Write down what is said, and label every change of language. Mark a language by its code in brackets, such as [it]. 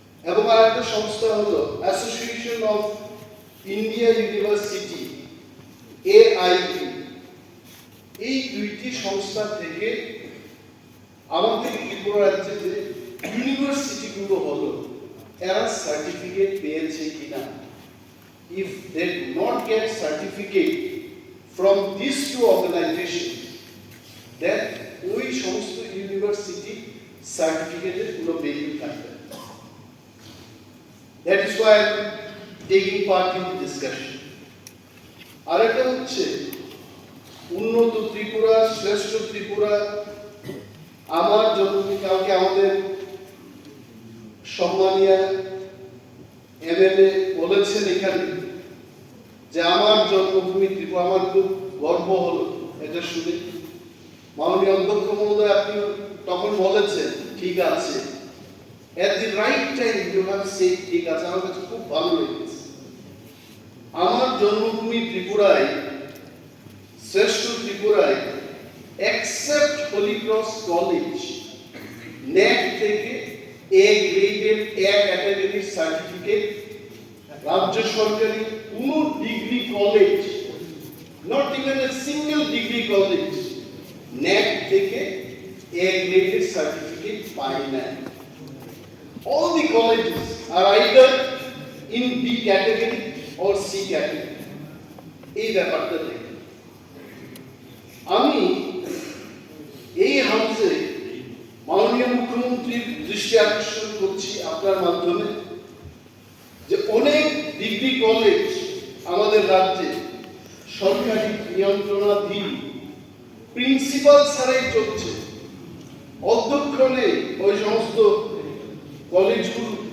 [bn] এবং আরেকটা সংস্থা হলো association of India university AIU, এই দুইটি সংস্থা থেকে আমাদের ত্রিপুরা রাজ্যে যে ইউনিভার্সিটিগুলো হলো এরা সার্টিফিকেট পেয়েছে কিনা। [en] If they do not get certificate from these two organizations, then [bn] ওই সমস্ত ইউনিভার্সিটি সার্টিফিকেটের কোনো ভ্যালু থাকবে। [en] That is why I am taking part in the discussion. [bn] আরেকটা হচ্ছে উন্নত ত্রিপুরা, শ্রেষ্ঠ ত্রিপুরা। আমার জন্মভূমি, কালকে আমাদের সম্মানীয় MLA বলেছেন এখানে যে আমার জন্মভূমি ত্রিপুরা। আমার খুব গর্ব হলো এটা শুনে। মাননীয় অধ্যক্ষ মহোদয় আপনি তখন বলেছেন ঠিক আছে, [en] at the right time you have said [bn] ঠিক আছে। আমার কাছে খুব ভালো লেগেছে। আমার জন্মভূমি ত্রিপুরায়, শ্রেষ্ঠ ত্রিপুরায়, except Holy Cross College, NAAC থেকে A গ্রেডের A ক্যাটাগরি সার্টিফিকেট রাজ্য সরকারি কোনো degree college, [en] not even a single degree college, [bn] NAAC থেকে A গ্রেডের সার্টিফিকেট পায় না। [en] All the colleges are either in B category or C category. [bn] এই ব্যাপারটা দেখে আমি এই হাউসে মাননীয় মুখ্যমন্ত্রীর দৃষ্টি আকর্ষণ করছি আপনার মাধ্যমে যে অনেক ডিগ্রি কলেজ আমাদের রাজ্যে সরকারি নিয়ন্ত্রণাধীন, প্রিন্সিপাল ছাড়াই চলছে, অধ্যক্ষ নেই ওই সমস্ত কলেজগুলো।